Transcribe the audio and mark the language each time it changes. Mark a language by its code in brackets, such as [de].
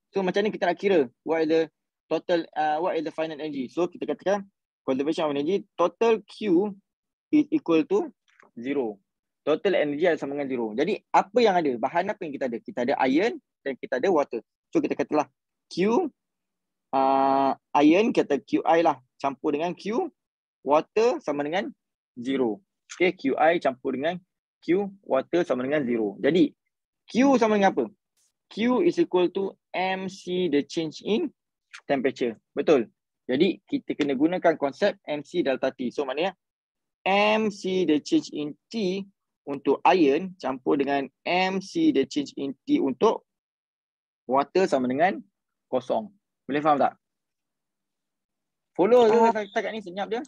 [en] So [ms] macam ni kita nak kira [en] what is the total what is the final energy. So [ms] kita katakan [en] conservation of energy, total Q is equal to 0. [ms] Total energy adalah sama dengan 0. Jadi apa yang ada? Bahan apa yang kita ada? Kita ada iron dan kita ada water. So kita katalah Q iron, kata QI lah, campur dengan Q water sama dengan 0. Okay, QI campur dengan Q water sama dengan 0. Jadi Q sama dengan apa? [en] Q is equal to MC, the change in temperature. [ms] Betul. Jadi kita kena gunakan konsep MC delta T. So maknanya MC, the change in T untuk iron campur dengan MC, the change in T untuk water sama dengan kosong. Boleh faham tak? Follow ke setakat ni senyap dia?